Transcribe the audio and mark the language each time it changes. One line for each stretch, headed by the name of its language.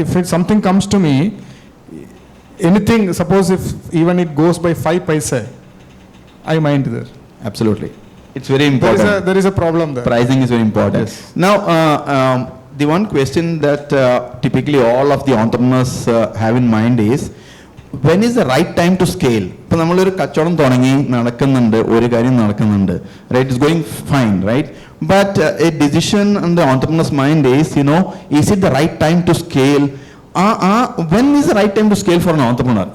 English: if something comes to me, anything, suppose if even it goes by 5 paise, I mind there. Absolutely. It's very important. There is a problem there. Pricing is very important. Yes. Now, the one question that typically all of the entrepreneurs have in mind is, when is the right time to scale?
Malayalam: ഇപ്പോൾ നമ്മളൊരു കച്ചവടം തുടങ്ങി നടക്കുന്നുണ്ട്, ഒരു കാര്യം നടക്കുന്നുണ്ട്, right?
English: It's going fine, right? But a decision on the entrepreneur's mind is, is it the right time to scale? when is the right time to scale for an entrepreneur?